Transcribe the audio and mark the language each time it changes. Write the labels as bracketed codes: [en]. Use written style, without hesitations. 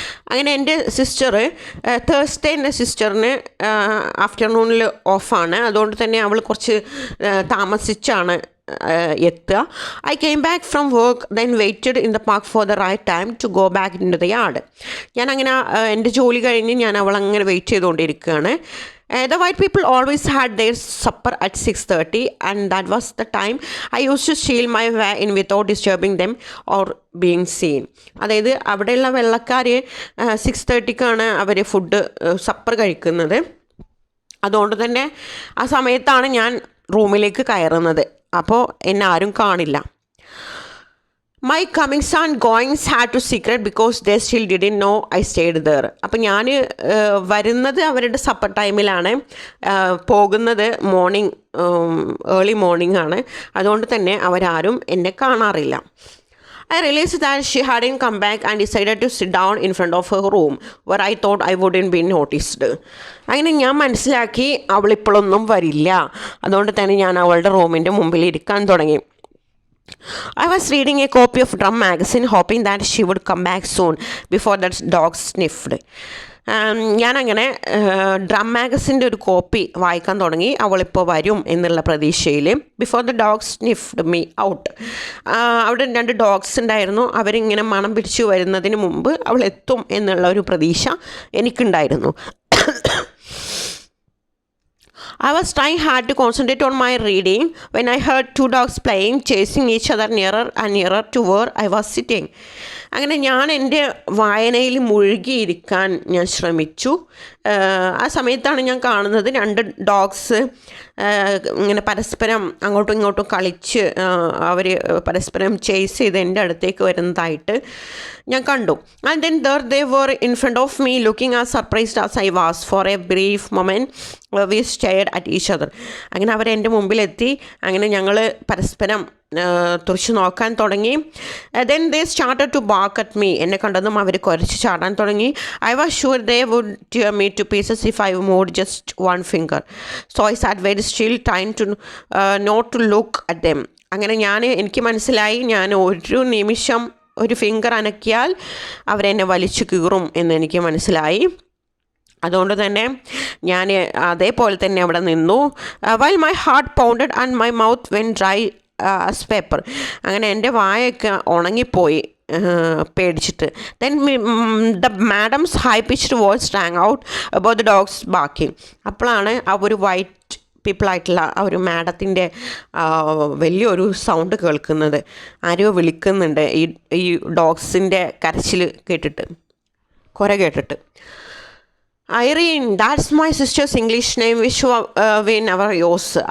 [ml] അങ്ങനെ എൻ്റെ sister Thursday എൻ്റെ സിസ്റ്ററിന് ആഫ്റ്റർനൂണിൽ ഓഫാണ്, അതുകൊണ്ട് തന്നെ അവൾ കുറച്ച് താമസിച്ചാണ് എത്തുക. [en] I came back from work then waited in the park for the right time to go back in to the yard. [ml] ഞാനങ്ങനെ എൻ്റെ ജോലി കഴിഞ്ഞ് ഞാൻ അവളങ്ങനെ വെയിറ്റ് ചെയ്തുകൊണ്ടിരിക്കുകയാണ്. [en] The white people always had their supper at 6:30, and that was the time I used to steal my way in without disturbing them or being seen. [ml] അതായത് അവിടെയുള്ള വെള്ളക്കാർ 6:30ക്കാണ് അവർ food supper കഴിക്കുന്നത്. അതുകൊണ്ട് തന്നെ ആ സമയത്താണ് ഞാൻ റൂമിലേക്ക് കയറുന്നത്. അപ്പോൾ എന്നെ ആരും കാണില്ല. [en] My comings and goings had to secret because they still didn't know I stayed there. [ml] അപ്പം ഞാൻ വരുന്നത് അവരുടെ സപ്പർ ടൈമിലാണ്, പോകുന്നത് മോർണിംഗ് ഏർലി മോർണിംഗ് ആണ്. അതുകൊണ്ട് തന്നെ അവരാരും എന്നെ കാണാറില്ല. [en] I realized that she hadn't come back and decided to sit down in front of her room where I thought I wouldn't be noticed. [ml] അങ്ങനെ ഞാൻ മനസ്സിലാക്കി അവളിപ്പോഴൊന്നും വരില്ല. അതുകൊണ്ട് തന്നെ ഞാൻ അവളുടെ റൂമിൻ്റെ മുമ്പിൽ ഇരിക്കാൻ തുടങ്ങി. [en] I was reading a copy of Drum magazine hoping that she would come back soon before that dog sniffed. [ml] ഞാനങ്ങനെ ഡ്രം മാഗസിൻ്റെ ഒരു കോപ്പി വായിക്കാൻ തുടങ്ങി. അവളിപ്പോൾ വരും എന്നുള്ള പ്രതീക്ഷയിൽ. [en] Before the dogs sniffed me out. [ml] അവിടെ 2 ഡോഗ്സ് ഉണ്ടായിരുന്നു. അവരിങ്ങനെ മണം പിടിച്ചു വരുന്നതിന് മുമ്പ് അവൾ എത്തും എന്നുള്ള ഒരു പ്രതീക്ഷ എനിക്കുണ്ടായിരുന്നു. [en] I was trying hard to concentrate on my reading when I heard 2 dogs playing, chasing each other nearer and nearer to where I was sitting. [ml] അങ്ങനെ ഞാൻ എൻ്റെ വായനയിൽ മുഴുകിയിരിക്കാൻ ഞാൻ ശ്രമിച്ചു. ആ സമയത്താണ് ഞാൻ കാണുന്നത് 2 ഡോഗ്സ് ഇങ്ങനെ പരസ്പരം അങ്ങോട്ടും ഇങ്ങോട്ടും കളിച്ച് അവർ പരസ്പരം ചേസ് ചെയ്ത് എൻ്റെ അടുത്തേക്ക് വരുന്നതായിട്ട് ഞാൻ കണ്ടു. [en] And then they were in front of me looking as surprised as I was. For a brief moment we stared at each other. [ml] അങ്ങനെ അവർ എൻ്റെ മുമ്പിലെത്തി. അങ്ങനെ ഞങ്ങൾ പരസ്പരം തുറച്ചു നോക്കാൻ തുടങ്ങി. [en] Then they started to bark at me. [ml] എന്നെ കണ്ടതും അവർ കുരച്ച് ചാടാൻ തുടങ്ങി. [en] I was sure they would tear me to pieces if I moved just one finger. So I sat very still, trying to not to look at them. [ml] അങ്ങനെ എനിക്ക് മനസ്സിലായി, ഞാൻ ഒരു നിമിഷം ഒരു ഫിംഗർ അനക്കിയാൽ അവരെന്നെ വലിച്ചു കീറും എന്നെനിക്ക് മനസ്സിലായി. അതുകൊണ്ട് തന്നെ ഞാൻ അതേപോലെ തന്നെ അവിടെ നിന്നു. [en] while my heart pounded and my mouth went dry as paper. [ml] അങ്ങനെ എൻ്റെ വായൊക്കെ ഉണങ്ങിപ്പോയി പേടിച്ചിട്ട്. [en] Then the madam's high pitched voice rang out about the dogs barking. [ml] അപ്പോഴാണ് ആ ഒരു വൈറ്റ് പീപ്പിളായിട്ടുള്ള ആ ഒരു മാഡത്തിൻ്റെ വലിയൊരു സൗണ്ട് കേൾക്കുന്നത്. ആരെയോ വിളിക്കുന്നുണ്ട് ഈ ഡോഗ്സിൻ്റെ കരച്ചിൽ കേട്ടിട്ട്, കുര കേട്ടിട്ട്. [en] Irene, that's my sister's English name which we never use.